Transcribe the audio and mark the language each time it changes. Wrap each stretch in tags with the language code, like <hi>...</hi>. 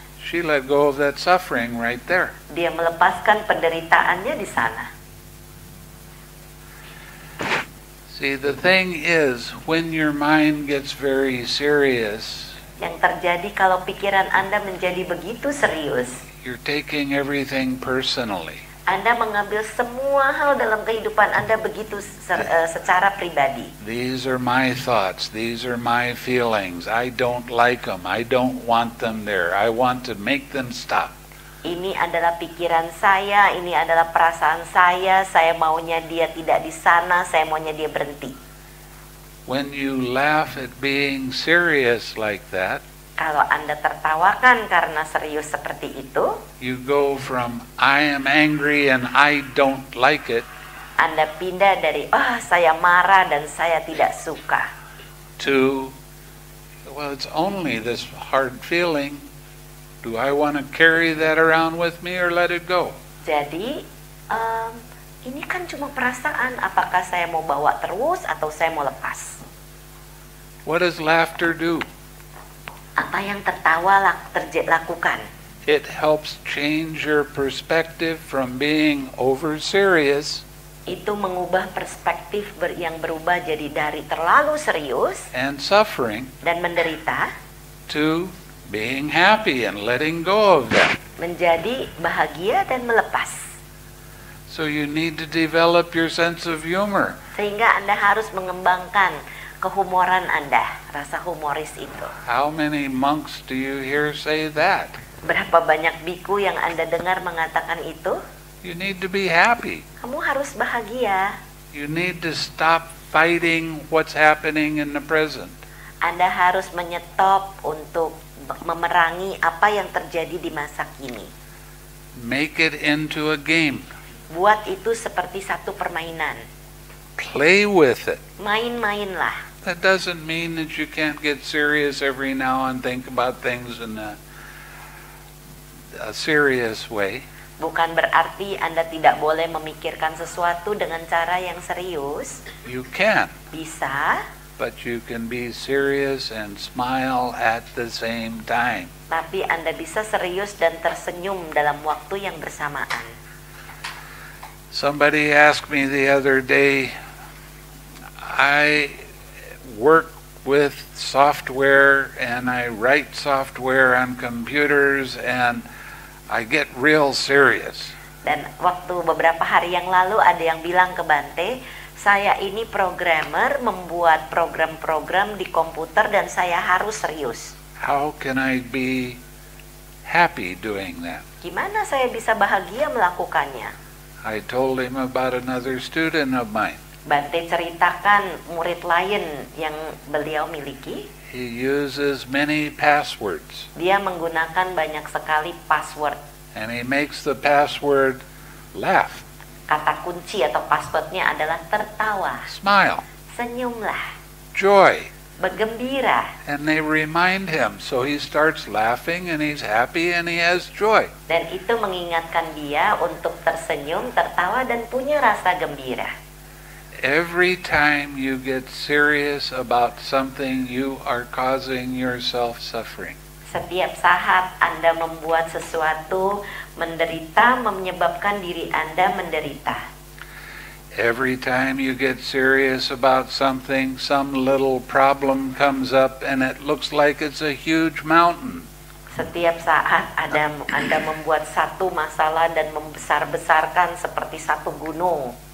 <en>She let go of that suffering right there.</en> <id>Dia melepaskan penderitaannya di sana.</id> <en>See, the thing is, when your mind gets very serious,</en> <id>Yang terjadi kalau pikiran Anda menjadi begitu serius,</id> <en>you're taking everything personally.</en> <id>Anda mengambil semua hal dalam kehidupan Anda begitu secara pribadi.</id> <en>These are my thoughts. These are my feelings. I don't like them. I don't want them there. I want to make them stop.</en> <id>Ini adalah pikiran saya, ini adalah perasaan saya maunya dia tidak di sana, saya maunya dia berhenti.</id> <en>When you laugh at being serious like that,</en> <id>Kalau Anda tertawakan karena serius seperti itu,</id> <en>you go from I am angry and I don't like it</en> <id>Anda pindah dari saya marah dan saya tidak suka,</id> <en>to, well, it's only this hard feeling. Do I want to carry that around with me or let it go?</en> <id>Jadi ini kan cuma perasaan, apakah saya mau bawa terus atau saya mau lepas?</id> <en>What does laughter do?</en> <id>Apa yang tertawa lakukan?</id> <en>It helps change your perspective from being over serious</en> <id>Itu mengubah perspektif yang berubah jadi dari terlalu serius</id> <en>and suffering</en> <id>dan menderita</id> <en>to being happy and letting go of that.</en> <id>menjadi bahagia dan melepas.</id> <en>So you need to develop your sense of humor.</en> <id>Sehingga Anda harus mengembangkan kehumoran Anda, rasa humoris itu.</id> <en>How many monks do you hear say that?</en> <id>Berapa banyak biku yang Anda dengar mengatakan itu?</id> <en>You need to be happy.</en> <id>Kamu harus bahagia.</id> <en>You need to stop fighting what's happening in the present.</en> <id>Anda harus menyetop untuk memerangi apa yang terjadi di masa kini.</id> <en>Make it into a game.</en> <id>Buat itu seperti satu permainan.</id> <en>Play with it.</en> <id>Main-mainlah.</id> <en>That doesn't mean that you can't get serious every now and think about things in a serious way.</en> <id>Bukan berarti Anda tidak boleh memikirkan sesuatu dengan cara yang serius.</id> <en>You can,</en> <id>Bisa,</id> <en>but you can be serious and smile at the same time.</en> <id>tapi Anda bisa serius dan tersenyum dalam waktu yang bersamaan.</id> <en>Somebody asked me the other day, I work with software and I write software on computers and I get real serious.</en> <id>Dan waktu beberapa hari yang lalu ada yang bilang ke Bante, saya ini programmer, membuat program-program di komputer dan saya harus serius.</id> <en>How can I be happy doing that?</en> <id>Gimana saya bisa bahagia melakukannya?</id> <en>I told him about another student of mine.</en> <id>Bante ceritakan murid lain yang beliau miliki.</id> <en>He uses many passwords</en> <id>Dia menggunakan banyak sekali password.</id> <en>and he makes the password laugh,</en> <id>Kata kunci atau passwordnya adalah tertawa,</id> <en>smile,</en> <id>senyumlah,</id> <en>joy.</en> <id>bergembira.</id> <en>And they remind him, so he starts laughing and he's happy and he has joy.</en> <id>Dan itu mengingatkan dia untuk tersenyum, tertawa, dan punya rasa gembira.</id> <en>Every time you get serious about something, you are causing yourself suffering.</en> <id>Setiap saat Anda membuat sesuatu menderita, menyebabkan diri Anda menderita.</id> <en>Every time you get serious about something, some little problem comes up and it looks like it's a huge mountain.</en> <id>Setiap saat Anda membuat satu masalah dan membesar-besarkan seperti satu gunung.</id>